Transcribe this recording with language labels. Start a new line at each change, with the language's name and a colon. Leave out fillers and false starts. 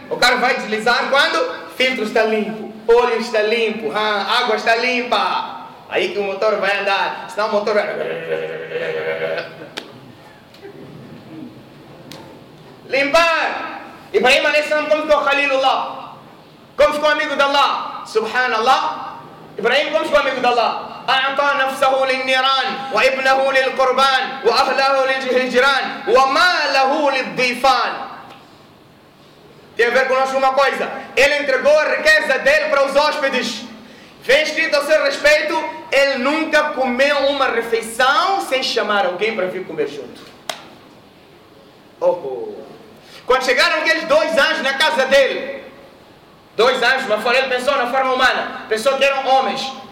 Portuguese: O carro vai deslizar quando? Filtro está limpo, óleo está limpo, água está limpa. Aí que o motor vai andar, senão o motor vai... Limpar! Ibrahim a.s. como ficou Khalilullah? Como ficou amigo de Allah? Subhanallah! Ibrahim como ficou amigo de Allah?
Arabic: أعطى نفسه للنيران وابنه للقربان وأهله للجيران وماله للضيفان.
Portuguese: Tem a ver conosco uma coisa. Ele entregou a riqueza dele para os hóspedes. Vem escrito a seu respeito, ele nunca comeu uma refeição sem chamar alguém para vir comer junto. Oh, quando chegaram aqueles dois anjos na casa dele, dois anjos, mas ele pensou na forma humana, pensou que eram homens.